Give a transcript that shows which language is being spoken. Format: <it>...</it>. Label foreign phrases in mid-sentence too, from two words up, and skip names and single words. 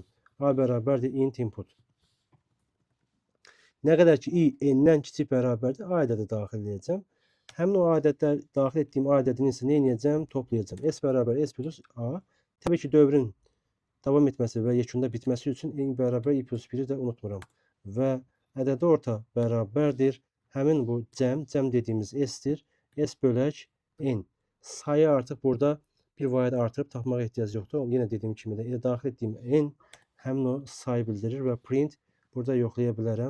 <az>A bərabərdir</az> <en>int input.</en> <az>Nə qədər ki, i n-dən kiçik bərabərdir, a ədədi daxil edəcəm. Həmin o ədədlər, daxil etdiyim a ədədini isə nə edəcəm? Toplayacam. S bərabər s plus a. Təbii ki, dövrün davam etməsi və yekunda bitməsi üçün n bərabər i plus 1-i də unutmuram. Və ədədi orta bərabərdir. Həmin bu cəm dediyimiz s-dir. S bölək n. Sayı artıq burada bir vahid artırıb tapmağa ehtiyac yoxdur. Yenə dediyim kimi də elə daxil etdiyim n həmin o sayı bildirir və print burada yoxlaya bilərəm.</az>